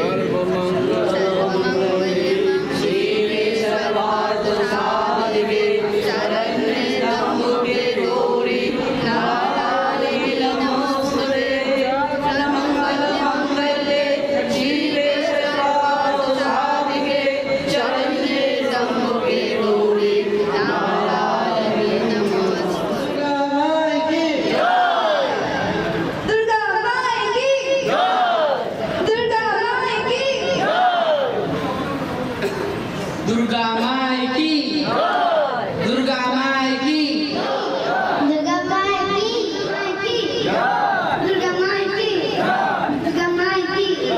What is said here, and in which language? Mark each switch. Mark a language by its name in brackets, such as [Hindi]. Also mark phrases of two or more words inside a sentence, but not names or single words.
[Sanskrit] सर्वमंगल मंगले शिवे सर्वार्थसाधिके शरण्ये त्र्यंबके गौरी नारायणी नमोस्तुते सर्वमंगल मंगले शिवे सर्वार्थसाधिके शरण्ये त्र्यंबके गौरी नारायणी नमोस्तुते [Hindi] दुर्गा माई की दुर्गा माई की दुर्गा माई की दुर्गा माई की दुर्गा माई की दुर्गा माई की दुर्गा माई की